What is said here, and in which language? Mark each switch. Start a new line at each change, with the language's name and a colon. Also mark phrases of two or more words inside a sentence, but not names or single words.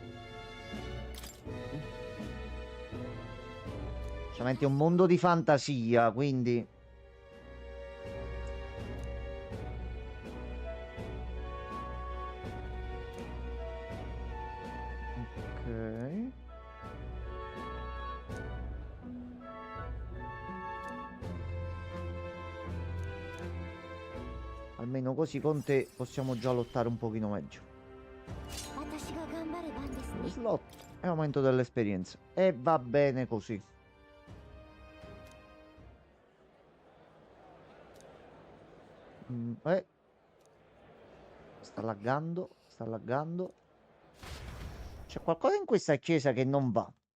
Italian: Solamente un mondo di fantasia, quindi ok. Almeno così con te possiamo già lottare un pochino meglio.
Japanese: 私が頑張る番ですね。
Italian: Slot e aumento dell'esperienza. E va bene così. Eh. Sta laggando, sta laggando. C'è qualcosa in questa chiesa che non va.